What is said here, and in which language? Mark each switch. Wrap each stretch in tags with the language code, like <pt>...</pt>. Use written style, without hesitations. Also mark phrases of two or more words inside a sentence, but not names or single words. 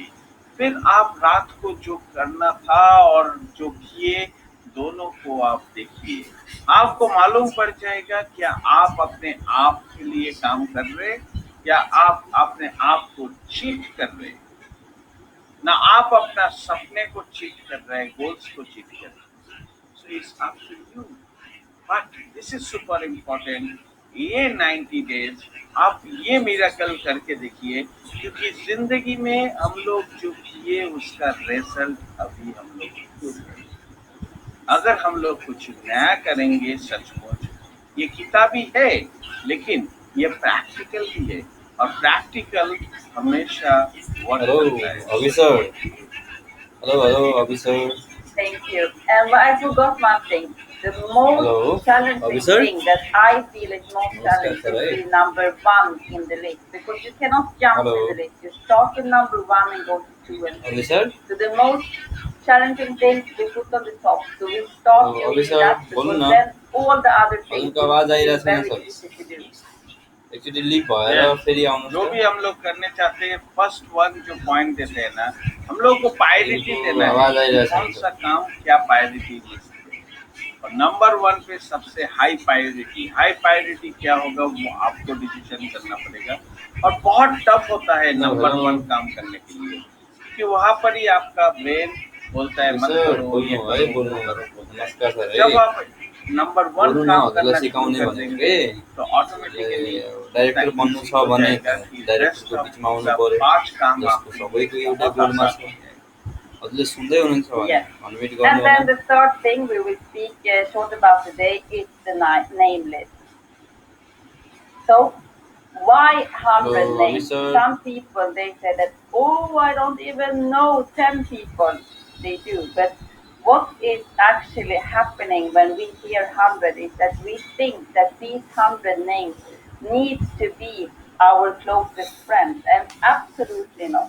<hi>फिर आप रात को जो करना था और जो किए, दोनों को आप देखिए, आपको मालूम पड़ जाएगा क्या आप अपने आप के लिए काम कर रहे, या आप अपने आप को चीट कर रहे। ना आप अपना सपने को चीट कर रहे हैं, गोल्स को चीट कर रहे हैं।</hi> <en>So it's up to you, but this is super important.</en> <hi>ये 90 डेज आप ये मिरेकल करके देखिए, क्योंकि जिंदगी में हम लोग जो किए उसका रिजल्ट अभी हम लोग को है। अगर हम लोग कुछ नया करेंगे सचमुच, ये किताबी है लेकिन ये प्रैक्टिकल भी है, और प्रैक्टिकल हमेशा वर्क</hi> <en>Hello,</en> <hi>करता है।</hi> <en>officer. Hello, officer. Thank you. And I forgot one thing. The most Hello, challenging officer. thing that I feel is most Namaskar, challenging sir. is number one in the list, because you cannot jump in Hello, the list. You start with number one and go to two and three. officer. So the most challenging thing we put on the top. So we start Hello, doing officer. that,</en> <hi>बोलो</hi> <en>because</en> <hi>ना.</hi> <en>then all the other things</en> <hi>उनका</hi> <en>will</en> <hi>आवाज आ</hi> <en>be</en> <hi>रहा है</hi> <en>very</en> <hi>सर.</hi> <en>easy to do.</en> <ne>एकचोटि लिभ भएर</ne> <en>Yes.</en> <ne>फेरि आउनुहोस्</ne> <hi>जो</hi> <ne>त।</ne> <hi>भी हम लोग करने चाहते हैं</hi> <en>first one</en> <hi>जो पॉइंट देते हैं ना, हम लोग को प्रायोरिटी</hi> <ne>हजुरको</ne> <hi>देना है</hi> <ne>आवाज</ne> <hi>कि</hi> <ne>आइरहेछ</ne> <hi>कौन</hi> <ne>नि</ne> <hi>सा</hi> <ne>सर।</ne> <hi>काम क्या</hi> <en>priority list</en> <hi>है। और</hi> <en>number one</en> <hi>पे सबसे</hi> <en>high priority</en> <hi>क्या होगा वो आपको डिसीजन करना पड़ेगा। और बहुत टफ होता है</hi> <ne>हेलो</ne> <hi>नंबर</hi> <ne>हेलो।</ne> <hi>वन काम करने के लिए, क्योंकि वहां पर ही आपका ब्रेन बोलता है</hi> <ne>हेलो</ne> <hi>मत</hi> <ne>सर,</ne> <hi>करो, ये</hi> <ne>बोल्नु है</ne> <hi>करो, वो</hi> <ne>बोल्नु।</ne> <hi>करो बोलता है।</hi> <ne>नमस्कार सर है।</ne> <hi>जब आप</hi> <en>number one</en> <ne>बोल्नु न,</ne> <hi>काम</hi> <ne>हजुरलाई</ne> <hi>करना शुरू</hi> <ne>सिकाउने</ne> <hi>कर</hi> <ne>भनेको</ne> <hi>देंगे</hi> <ne>के।</ne> <hi>तो ऑटोमेटिकली इतना</hi> <ne>डाइरेक्टर बन्नु</ne> <hi>इजी</hi> <ne>छ</ne> <hi>हो</hi> <ne>भने</ne> <hi>जाएगा कि रेस्ट</hi> <ne>डाइरेक्टरको</ne> <hi>ऑफ</hi> <ne>बिचमा आउनु</ne> <hi>पूरा</hi> <ne>पर्यो,</ne> <hi>5 काम</hi> <ne>जसको</ne> <hi>आपके लिए</hi> <ne>सबैको एउटै</ne> <hi>बहुत</hi> <ne>गोलमा</ne> <hi>आसान</hi> <ne>छ।</ne> <hi>हो जाएगा।</hi> <ne>हजुरले सुन्दै हुनुहुन्छ भने</ne> <en>Yes.</en> <ne>अनम्युट</ne> <en>And</en> <ne>गर्नु होला।</ne> <en>then the third thing we will speak short about today is the name list. So why</en> <ne>हेलो</ne> <en>100</en> <ne>अभि</ne> <en>names?</en> <ne>सर।</ne> <en>Some people, they say that, oh, I don't even know 10 people. They do. But what is actually happening when we hear 100 is that we think that these 100 names need to be our closest friends, and absolutely not.</en>